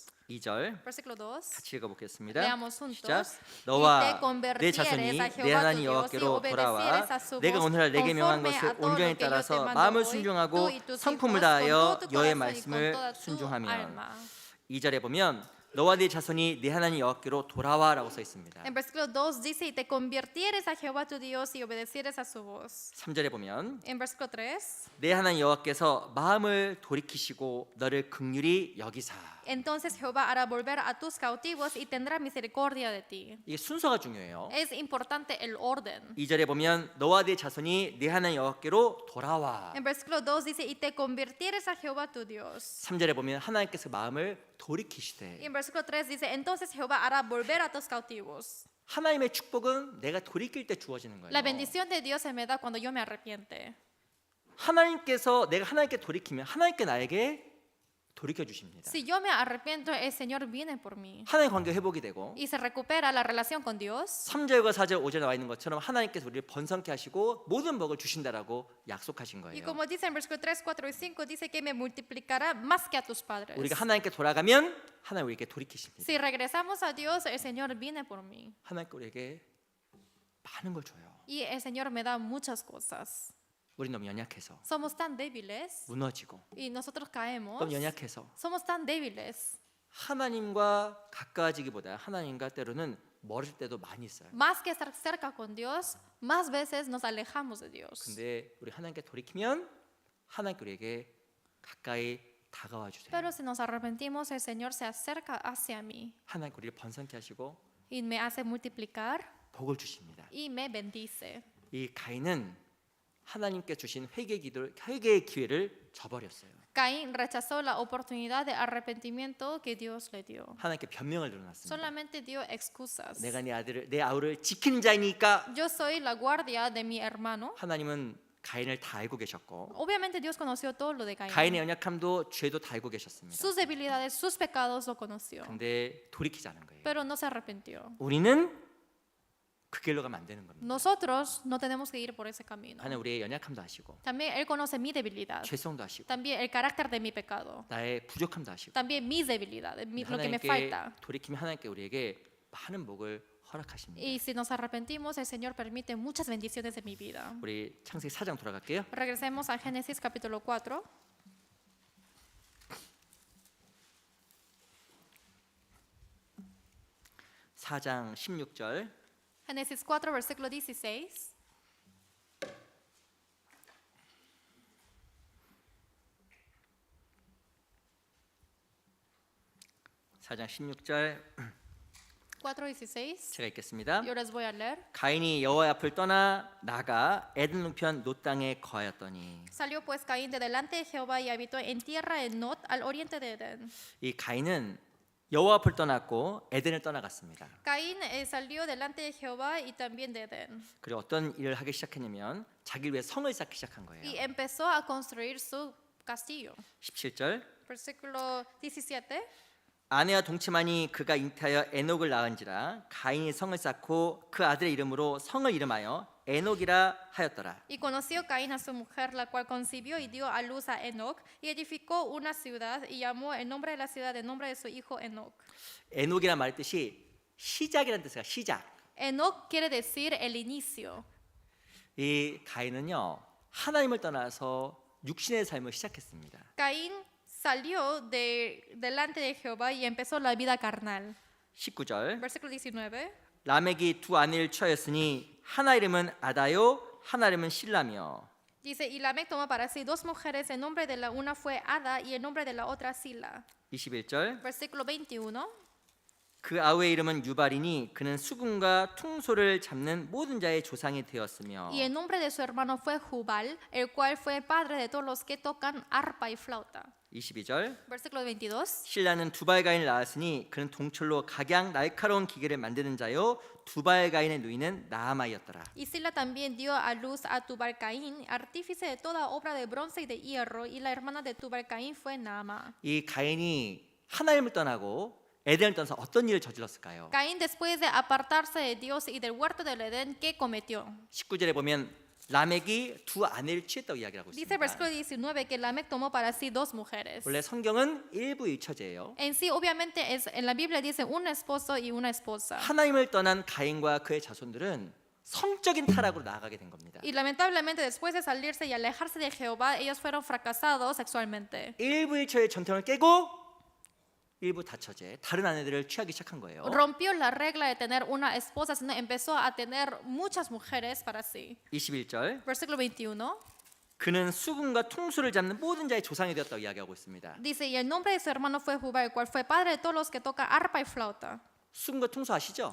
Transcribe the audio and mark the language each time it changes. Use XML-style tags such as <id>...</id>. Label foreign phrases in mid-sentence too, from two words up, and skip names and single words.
<ko>2절</ko> <es>Versículo 2.</es> <ko>같이 읽어보겠습니다.</ko> <es>Leamos juntos.</es> <ko>시작.</ko> <es>Y</es> <ko>너와</ko> <es>te convertieres</es> <ko>내 자손이</ko> <es>a</es> <ko>내</ko> <es>Jehová</es> <ko>하나님</ko> <es>tu Dios y</es> <ko>여호와께로 돌아와</ko> <es>obedecieres a su</es> <ko>내가</ko> <es>voz</es> <ko>오늘날 내게 명한</ko> <es>conforme</es> <ko>것을</ko> <es>a todo</es> <ko>온전히</ko> <es>lo que yo te</es> <ko>따라서</ko> <es>mando</es> <ko>마음을</ko> <es>hoy,</es> <ko>순종하고</ko> <es>tú y tus</es> <ko>성품을</ko> <es>hijos,</es> <ko>다하여</ko> <es>con todo tu</es> <ko>여호와의</ko> <es>corazón y con</es> <ko>말씀을</ko> <es>toda tu</es> <ko>순종하면.</ko> <es>alma.</es> <ko>2절에 보면 너와 네 자손이 내 하나님 여호와께로 돌아와라고 써 있습니다.</ko> <es>En versículo 2 dice, y te convirtieres a Jehová tu Dios y obedecieres a su voz.</es> <ko>3절에 보면</ko> <es>En versículo 3,</es> <ko>내 하나님 여호와께서 마음을 돌이키시고 너를 긍휼히 여기사.</ko> <es>entonces Jehová hará volver a tus cautivos y tendrá misericordia de ti.</es> <ko>이게 순서가 중요해요.</ko> <es>Es importante el orden.</es> <ko>2절에 보면 너와 네 자손이 내 하나님 여호와께로 돌아와.</ko> <es>En versículo 2 dice, y te convirtieres a Jehová tu Dios.</es> <ko>3절에 보면 하나님께서 마음을 돌이키시되.</ko> <es>Y en versículo 3 dice, entonces Jehová hará volver a tus cautivos.</es> <ko>하나님의 축복은 내가 돌이킬 때 주어지는 거예요.</ko> <es>La bendición de Dios se me da cuando yo me arrepiente.</es> <ko>하나님께서 내가 하나님께 돌이키면 하나님께 나에게 돌이켜 주십니다.</ko> <es>Si yo me arrepiento, el Señor viene por mí.</es> <ko>하나님 관계 회복이 되고</ko> <es>Y se recupera la relación con Dios.</es> <ko>3절과 4절 5절에 나와 있는 것처럼 하나님께서 우리를 번성케 하시고 모든 복을 주신다라고 약속하신</ko> <es>Y</es> <ko>거예요.</ko> <es>como dice en versículo 3, 4 y 5, dice que me multiplicará más que a tus padres.</es> <ko>우리가 하나님께 돌아가면 하나님 우리에게 돌이키십니다.</ko> <es>Si regresamos a Dios, el Señor viene por mí.</es> <ko>하나님께 우리에게 많은 걸 줘요.</ko> <es>Y el Señor me da muchas cosas.</es> <ko>우리 너무 연약해서</ko> <es>Somos tan débiles</es> <ko>무너지고</ko> <es>y nosotros caemos.</es> <ko>너무 연약해서</ko> <es>Somos tan débiles.</es> <ko>하나님과 가까워지기보다 하나님과 때로는 멀을 때도 많이 있어요.</ko> <es>Más que estar cerca con Dios, más veces nos alejamos de Dios.</es> <ko>근데 우리 하나님께 돌이키면 하나님께 우리에게 가까이 다가와 주세요.</ko> <es>Pero si nos arrepentimos, el Señor se acerca hacia mí</es> <ko>하나님 우리를 번성케 하시고</ko> <es>y me hace multiplicar</es> <ko>복을 주십니다.</ko> <es>y me bendice.</es> <ko>이 가인은 하나님께 주신 회개의 기회를 저버렸어요.</ko> <es>Caín rechazó la oportunidad de arrepentimiento que Dios le dio.</es> <ko>하나님께 변명을 늘어놨습니다.</ko> <es>Solamente dio excusas.</es> <ko>내가 내 아우를 지키는 자이니까.</ko> <es>Yo soy la guardia de mi hermano.</es> <ko>하나님은 가인을 다 알고 계셨고</ko> <es>Obviamente Dios conoció todo lo de</es> <ko>가인의</ko> <es>Caín.</es> <ko>연약함도 죄도 다 알고 계셨습니다.</ko> <es>Sus debilidades, sus pecados lo conoció.</es> <ko>근데 돌이키지 않은 거예요.</ko> <es>Pero no se arrepintió.</es> <ko>우리는 그 길로 가면 안 되는 겁니다.</ko> <es>Nosotros no tenemos que ir por ese camino.</es> <ko>하나님 우리의 연약함도 아시고</ko> <es>También Él conoce mi debilidad.</es> <ko>죄성도 아시고</ko> <es>También el carácter de mi pecado.</es> <ko>나의 부족함도 아시고</ko> <es>También mis debilidades, lo que me</es> <ko>하나님께</ko> <es>falta.</es> <ko>돌이키면 하나님께 우리에게 많은 복을 허락하십니다.</ko> <es>Y si nos arrepentimos, el Señor permite muchas bendiciones en mi vida.</es> <ko>우리 창세기 4장 돌아갈게요.</ko> <es>Regresemos a Génesis capítulo 4.</es> <ko>(4장 16절)</ko> <es>Génesis 4, versículo 16.</es> <ko>(4장 16절)</ko> <es>4:16.</es> <ko>제가 읽겠습니다.</ko> <es>Yo les voy a leer.</es> <ko>가인이 여호와의 앞을 떠나 나가 에덴 동편 놋 땅에 거하였더니.</ko> <es>Salió pues Caín de delante de Jehová y habitó en tierra de Nod al oriente de Edén.</es> <ko>이 가인은 여호와 앞을 떠났고 에덴을 떠나갔습니다.</ko> <es>Caín salió delante de Jehová y también de Edén.</es> <ko>그리고 어떤 일을 하기 시작했냐면 자기를 위해 성을 쌓기 시작한 거예요.</ko> <es>Y empezó a construir su castillo.</es> <ko>17절</ko> <es>Versículo 17.</es> <ko>아내와 동침하니 그가 잉태하여 에녹을 낳은지라 가인이 성을 쌓고 그 아들의 이름으로 성을 이름하여 에녹이라 하였더라.</ko> <es>Y conoció Caín a su mujer, la cual concibió y dio a luz a Enoc, y edificó una ciudad y llamó el nombre de la ciudad el nombre de su hijo Enoc.</es> <ko>에녹이란 말의 뜻이 시작이라는 뜻이야. 시작.</ko> <es>Enoc quiere decir el inicio.</es> <ko>이 가인은요 하나님을 떠나서 육신의 삶을 시작했습니다.</ko> <es>Caín salió delante de Jehová y empezó la vida carnal.</es> <ko>19절</ko> <es>Versículo 19.</es> <ko>라멕이 두 아내를 취하였으니 하나 이름은 아다요 하나 이름은 실라며.</ko> <es>Dice, y Lamec tomó para sí dos mujeres, el nombre de la una fue Ada y el nombre de la otra Sila.</es> <ko>21절</ko> <es>Versículo 21.</es> <ko>그 아우의 이름은 유발이니 그는 수금과 퉁소를 잡는 모든 자의 조상이 되었으며.</ko> <es>Y el nombre de su hermano fue Jubal, el cual fue padre de todos los que tocan arpa y flauta.</es> <ko>22절</ko> <es>Versículo 22.</es> <ko>신라는 두발가인을 낳았으니 그는 동철로 각양 날카로운 기계를 만드는 자요 두발가인의 누이는 나아마이었더라.</ko> <es>Y Sila también dio a luz a Tubal-Caín, artífice de toda obra de bronce y de hierro, y la hermana de Tubal-Caín fue Naama.</es> <ko>이 가인이 하나님을 떠나고 에덴을 떠나서 어떤 일을 저질렀을까요?</ko> <es>Caín, después de apartarse de Dios y del huerto del Edén, ¿qué cometió?</es> <ko>19절에 보면 라멕이 두 아내를 취했다고 이야기하고</ko> <es>Dice</es> <ko>있습니다.</ko> <es>versículo 19 que Lamec tomó para sí dos mujeres.</es> <ko>원래 성경은 일부일처제예요.</ko> <es>En sí, obviamente, en la Biblia dice un esposo y una esposa.</es> <ko>하나님을 떠난 가인과 그의 자손들은 성적인 타락으로 나아가게 된 겁니다.</ko> <es>Y lamentablemente, después de salirse y alejarse de Jehová, ellos fueron fracasados sexualmente.</es> <ko>일부일처의 전통을 깨고 일부 다처제 다른 아내들을 취하기 시작한 거예요.</ko> <es>Rompió la regla de tener una esposa, sino empezó a tener muchas mujeres para sí.</es> <ko>21절</ko> <es>Versículo 21.</es> <ko>그는 수금과 퉁소를 잡는 모든 자의 조상이 되었다고 이야기하고 있습니다.</ko> <es>Dice, y el nombre de su hermano fue Jubal, el cual fue padre de todos los que tocan arpa y flauta.</es> <ko>수금과 퉁소 아시죠?</ko>